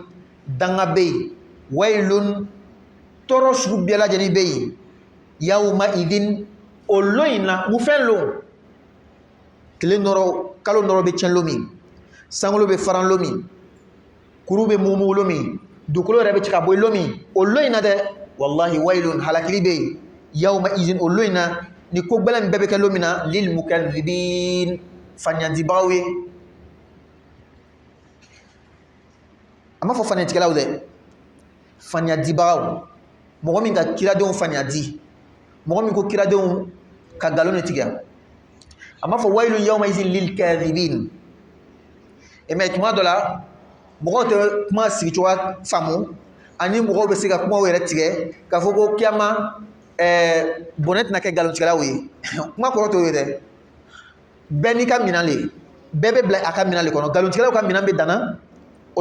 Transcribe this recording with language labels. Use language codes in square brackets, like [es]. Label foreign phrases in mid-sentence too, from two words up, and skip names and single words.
[bm] danga bɛ yen waylun tɔɔrɔ sugu bɛɛ lajɛlen bɛ yen [ar] يومئذ [bm] o lon in na mun fɛn lon tile nɔrɔ kalo nɔrɔ bɛ tiɲɛ lon min sankolo bɛ faran lon min kuru bɛ mumumu lon min dugukolo yɛrɛ bɛ ci ka bɔ lon min o lon in na dɛ wallahi waylun halakili bɛ yen [ar] يومئذ [bm] o lon in na ni ko gbɛlɛn min bɛɛ bɛ kɛ lon min na [ar] للمكذبين [bm] faɲandibagaw ye a ma fɔ faɲatigɛlaw dɛ faɲadibagaw mɔgɔ min ka kiradenw faɲadi mɔgɔ min ko kiradenw ka nkalon de tigɛ a ma fɔ [ar] ويل يومئذ للكاذبين [bm] mais tuma dɔ la mɔgɔw tɛ kuma sigicogoya faamu ani mɔgɔw bɛ se ka kumaw yɛrɛ tigɛ k'a fɔ ko kiyama bɔnɛ tɛna kɛ nkalontigɛlaw ye kuma kɔrɔ t'o ye dɛ bɛɛ n'i ka minɛn le bɛɛ bɛ bila a ka minɛn le kɔnɔ nkalontigɛlaw ka minɛn bɛ danna o